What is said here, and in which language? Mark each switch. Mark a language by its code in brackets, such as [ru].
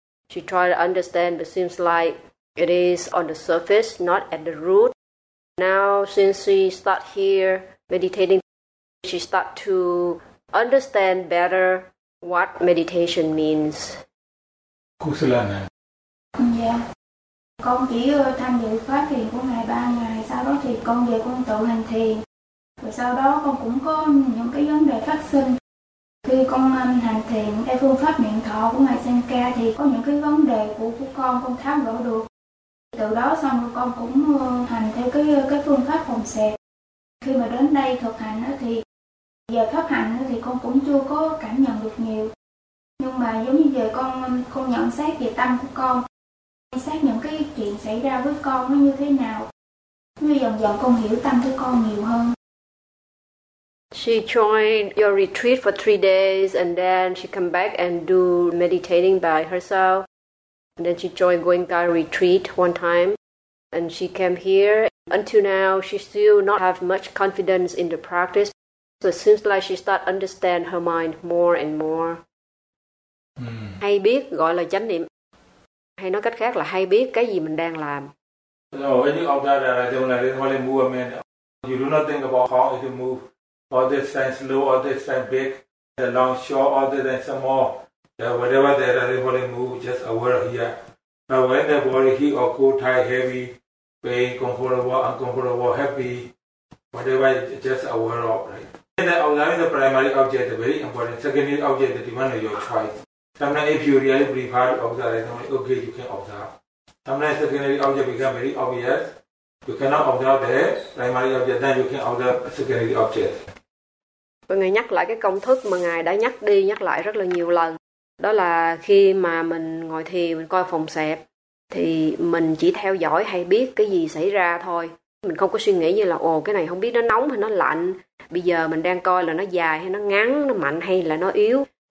[en] She tried to understand but seems like it is on the surface, not at the root. Now, since she start here meditating, she start to understand better what meditation means. Kusalana. [vi] Dạ. Con chỉ tham dự khóa thiền của ngày 3 ngày, sau đó thì con về con tự hành thiền. Rồi sau đó con cũng có những cái vấn đề phát sinh. Khi con hành thiền theo phương pháp niệm thọ của ngài Sanka thì có những cái vấn đề của con tháo gỡ được. Từ đó xong rồi con cũng hành theo cái phương pháp phòng xẹp. Khi mà đến đây thực hành thì giờ pháp hành thì con cũng chưa có cảm nhận được nhiều. Nhưng mà giống như giờ con nhận xét về tâm của con, nhận xét những cái chuyện xảy ra với con nó như thế nào. Như dần dần con hiểu tâm của con nhiều hơn. [en] She joined your retreat for 3 days and then she come back and do meditating by herself. And then she joined Goenka retreat one time and she came here. Until now, she still not have much confidence in the practice. So it seems like she start understand her mind more and more. Mm. [vi] Hay biết gọi là chánh niệm. Hay nói cách khác là hay biết cái gì mình đang làm. [en] No, when you observe that, I don't like it, only movement. You do not think about how it move. All this time slow, all this time big, the long, short, all this and some more. Yeah, whatever there are, the body move, just aware here. Now when the body heat or cool, tight, heavy, pain, comfortable, uncomfortable, happy, whatever, just aware of, right? And then observing the primary object, the very important. Secondary object, the demand of your choice. Sometimes if you really prefer to observe, then okay, you can observe. Sometimes secondary object becomes very obvious. You cannot observe the primary object, then you can observe secondary object. [vi] Ngài nhắc lại cái công thức mà Ngài đã nhắc đi, nhắc lại rất là nhiều lần. Đó là khi mà mình ngồi thiền, mình coi phòng xẹp. thì mình chỉ theo dõi hay biết cái gì xảy ra thôi. Mình không có suy nghĩ như là ồ cái này không biết nó nóng hay nó lạnh, bây giờ mình đang coi là nó dài hay nó ngắn, nó mạnh hay là nó yếu.